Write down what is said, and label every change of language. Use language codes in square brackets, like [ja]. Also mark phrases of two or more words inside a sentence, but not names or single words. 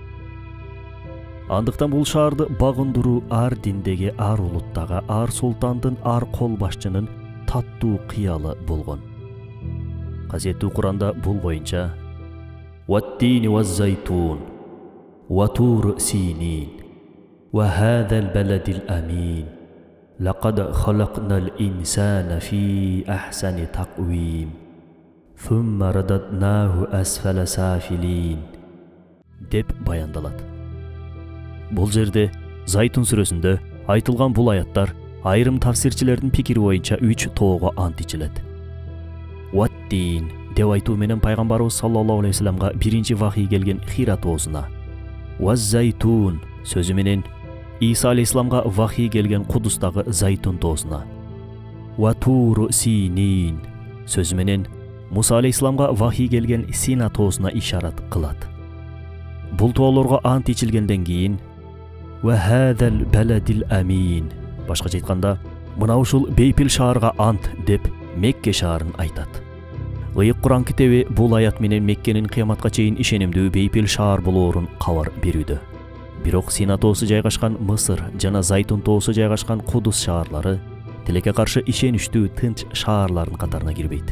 [ky] Андыктан бул шаарды багындыруу ар диндеги, ар улуттагы, ар султандын, ар кол башчынын таттуу кыялы болгон. Касиеттүү Куранда бул боюнча [ar] «والتين والزيتون وطور سينين وهذا البلد الأمين لقد خلقنا الإنسان في أحسن تقويم ثم رددناه أسفل سافلين» [ky] деп баяндалат. Бул жерде Зайтун сүрөсүндө айтылган бул аяттар айрым тафсирчилердин пикири боюнча 3 тоого ант ичилет. Ваттин деп айтуу менен пайгамбарыбыз [ar] صلى الله عليه وسلم [ky] биринчи вахий келген Хира тоосуна, Ваз-Зайтун сөзү менен Иса алейхиссаламга вахий келген Кудустагы Зайтун тоосуна, Ватур Синин сөзү менен Муса алейхиссаламга вахий келген Сина тоосуна ишарат кылат. Бул тоолорго ант ичилгенден кийин [ar] «وهذا البلد الأمين» [ky] башкача айтканда, мына ушул бейпил шаарга ант деп Мекке шаарын айтат. Ыйык Куран китеби бул аят менен Меккенин кыяматка чейин ишенимдүү бейпил шаар болоорун кабар берүүдө. Бирок Сина тоосу жайгашкан Мысыр жана Зайтун тоосу жайгашкан Кудус шаарлары тилекке каршы ишеничтүү тынч шаарлардын катарына кирбейт.